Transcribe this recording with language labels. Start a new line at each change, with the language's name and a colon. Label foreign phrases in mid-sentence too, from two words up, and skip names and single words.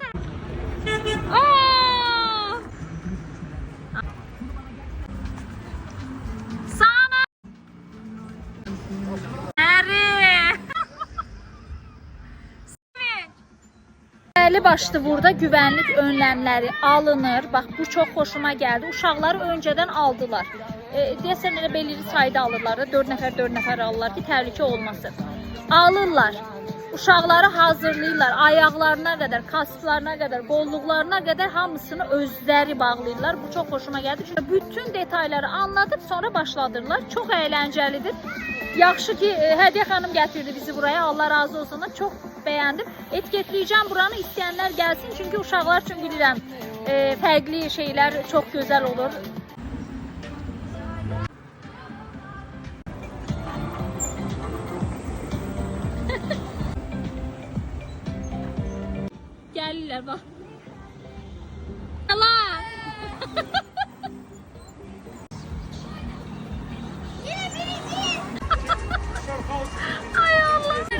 Turkish: Summers! Belli başlı burada güvenlik önlemleri alınır. Bak bu çok hoşuma geldi.
Azerbaijani: Uşaqları önceden aldılar. Deyəsən elə belirli sayda alırlar da 4 nəfər alırlar ki təhlükə olmasın. Alırlar. Uşaqları hazırlayırlar. Ayaqlarına qədər, kasklarına qədər, qolluqlarına qədər hamısını özləri bağlayırlar.
Turkish: Bu çok hoşuma geldi. Çünki bütün detayları anlatıp sonra başladırlar. Çok eğlencelidir.
Azerbaijani: Yaxşı ki Hədiyyə xanım gətirdi bizi buraya. Allah razı olsun.
Turkish: Çok beğendim. Etiketleyeceğim buranı, isteyenler gelsin.
Azerbaijani: Çünkü uşaqlar üçün bilirəm fərqli şeyler
Turkish: çok güzel olur.
Azerbaijani: Gəlirlər bax. Allah! Ay Allah!